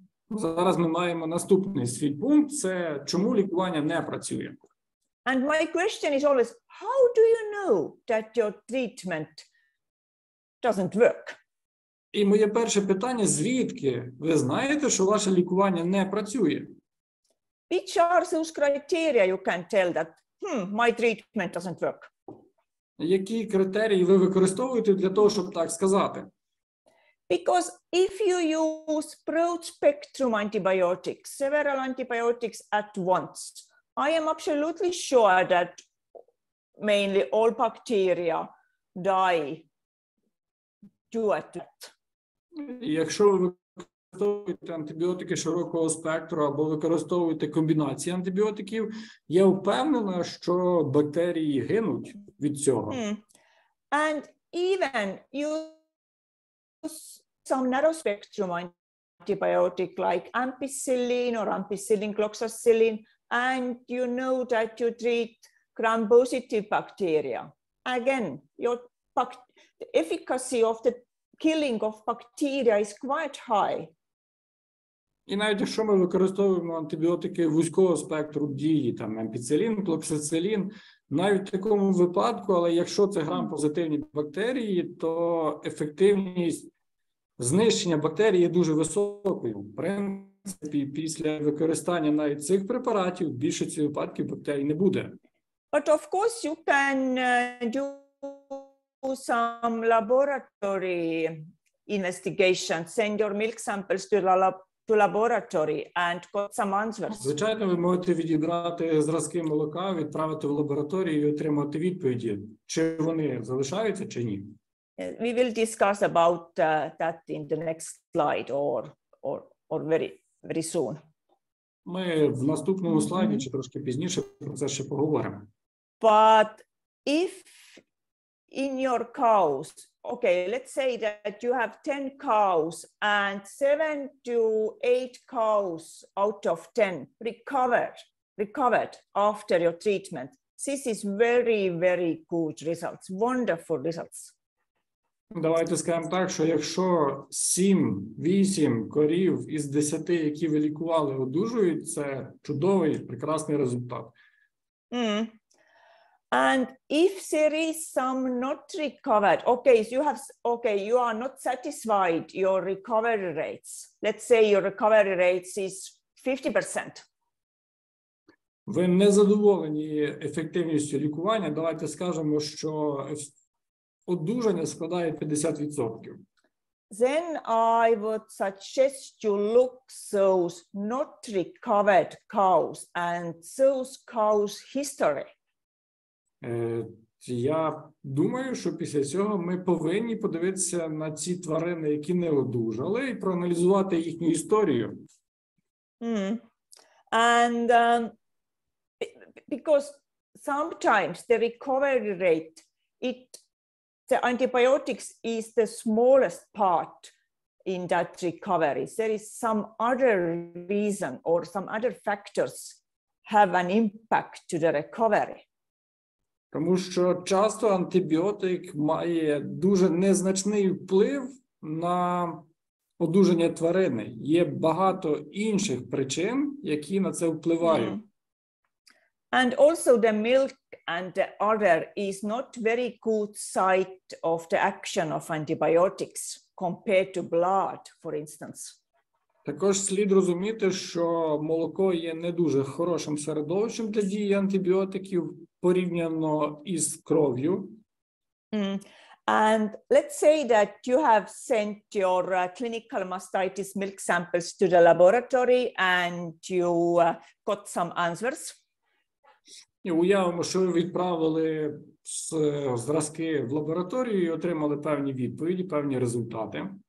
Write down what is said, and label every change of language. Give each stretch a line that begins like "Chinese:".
Ukrainian: Зараз ми маємо наступний свій пункт, це чому лікування не працює.
English: And my question is always, how do you know that your treatment doesn't work?
Ukrainian: І моє перше питання, звідки ви знаєте, що ваше лікування не працює?
English: Which are those criteria you can tell that, my treatment doesn't work?
Ukrainian: Які критерії ви використовуєте для того, щоб так сказати?
English: Because if you use broad-spectrum antibiotics, several antibiotics at once, I am absolutely sure that mainly all bacteria die due to that.
Ukrainian: Якщо ви використовуєте антибіотики широкого спектру або використовуєте комбінації антибіотиків, я впевнена, що бактерії гинуть від цього.
English: And even use some narrow spectrum antibiotic like ampicillin or ampicillin gloxacillin, and you know that you treat gram-positive bacteria. Again, the efficacy of the killing of bacteria is quite high.
Ukrainian: І навіть якщо ми використовуємо антибіотики вузького спектру дії, там ампіцилін, клоксацилін, навіть в такому випадку, але якщо це грам-позитивні бактерії, то ефективність знищення бактерій є дуже високою. В принципі, після використання навіть цих препаратів в більшості випадків бактерій не буде.
English: But of course you can do some laboratory investigation, send your milk samples to laboratory and got some answers.
Ukrainian: Звичайно, ви можете відібрати зразки молока, відправити в лабораторію і отримати відповіді, чи вони залишаються, чи ні.
English: We will discuss about that in the next slide or very soon.
Ukrainian: Ми в наступному слайді чи трошки пізніше про це ще поговоримо.
English: But if in your cows, okay, let's say that you have 10 cows and 7 to 8 cows out of 10 recovered after your treatment. This is very, very good results, wonderful results.
Ukrainian: Давайте скажемо так, що якщо 7-8 корів із 10, які ви лікували, одужують, це чудовий, прекрасний результат.
English: And if there is some not recovered, you are not satisfied your recovery rates. Let's say your recovery rates is 50%.
Ukrainian: Ви не задоволені ефективністю лікування, давайте скажемо, що одужання складає 50%.
English: Then I would suggest you look those not recovered cows and those cows' history.
Ukrainian: Я думаю, що після цього ми повинні подивитися на ці тварини, які не одужали, і проаналізувати їхню історію.
English: And because sometimes the recovery rate, the antibiotics is the smallest part in that recovery. There is some other reason or some other factors have an impact to the recovery.
Ukrainian: Тому що часто антибіотик має дуже незначний вплив на одужання тварини. Є багато інших причин, які на це впливають.
English: And also the milk and the udder is not very good site of the action of antibiotics compared to blood, for instance.
Ukrainian: Також слід розуміти, що молоко є не дуже хорошим середовищем для дії антибіотиків порівняно із кров'ю.
English: And let's say that you have sent your clinical mastitis milk samples to the laboratory and you got some answers.
Ukrainian: І уявимо, що ви відправили зразки в лабораторію і отримали певні відповіді, певні результати.